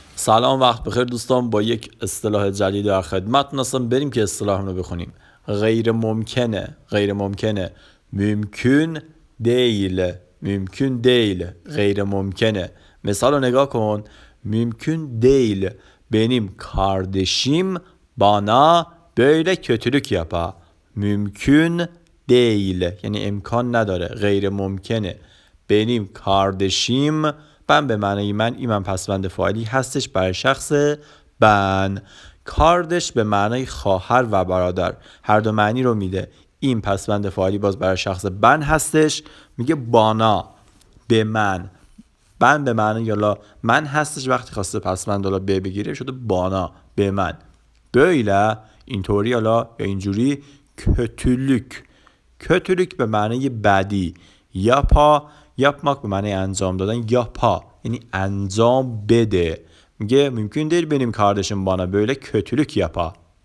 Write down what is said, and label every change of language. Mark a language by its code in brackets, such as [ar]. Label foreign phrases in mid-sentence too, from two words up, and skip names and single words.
[fa] سلام، وقت بخیر دوستان. با یک اصطلاح جدید در خدمتتون هستم. بریم که اصطلاح رو بخونیم. غیر ممکنه، غیر ممکنه. [tr] mümkün değil، mümkün değil. [fa] غیر ممکنه. مثال رو نگاه کن. [tr] mümkün değil. Benim kardeşim bana böyle kötülük yapar. Mümkün değil. [fa] یعنی امکان نداره. غیر ممکنه. [tr] Benim kardeşim، [fa] من به معنی من پسوند فاعلی هستش برای شخص من. کاردش به معنی خواهر و برادر، هر دو معنی رو میده. این پسوند فاعلی باز برای شخص من هستش، میگه بانا، به من. من به معنی یالا من هستش، وقتی خواسته پسوند یالا به بگیره شده بانا، به من. böyle اینطوری یالا یا اینجوری. [tr] kötülük، kötülük [fa] به معنی بدی. yapmak به معنی انجام دادن. yapa یعنی انجام بده. میگه [tr] mümkün değil benim kardeşim bana böyle kötülük yapar.